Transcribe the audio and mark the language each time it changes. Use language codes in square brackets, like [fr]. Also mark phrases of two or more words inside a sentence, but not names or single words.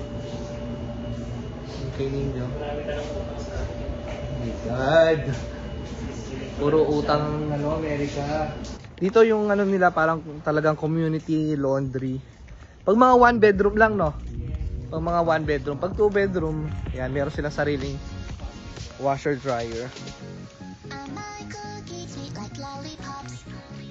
[tl] Okay ninyo. [en] Oh my God. [tl] Puro utang Amerika. Dito yung nila parang talagang community laundry. Pag mga 1 bedroom lang, no? Pag mga 1 bedroom. Pag 2 bedroom, yan, meron silang sariling washer dryer. [ja] 甘い空気 [en] sweet like lollipops